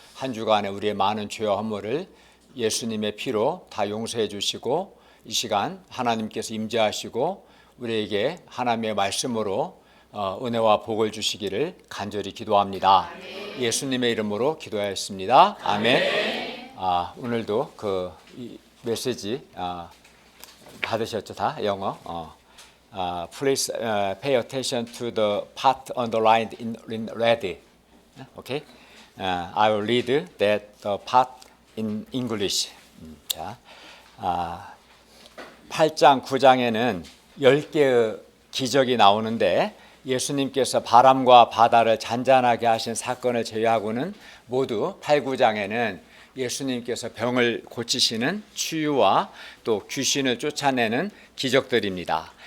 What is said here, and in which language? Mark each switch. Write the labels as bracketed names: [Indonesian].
[Korean] 한 주간에 우리의 많은 죄와 허물을 예수님의 피로 다 용서해 주시고 이 시간 하나님께서 임재하시고 우리에게 하나님의 말씀으로 은혜와 복을 주시기를 간절히 기도합니다. 예수님의 이름으로 기도하였습니다. 아멘. 오늘도 그 메시지 받으셨죠? 다 영어. [English] Please pay attention to the part underlined in red. Okay? I will read that part in English. [Korean] 자, 8장, 9장에는 10개의 기적이 나오는데 예수님께서 바람과 바다를 잔잔하게 하신 사건을 제외하고는 모두 8, 9장에는 예수님께서 병을 고치시는 치유와 또 귀신을 쫓아내는 기적들입니다.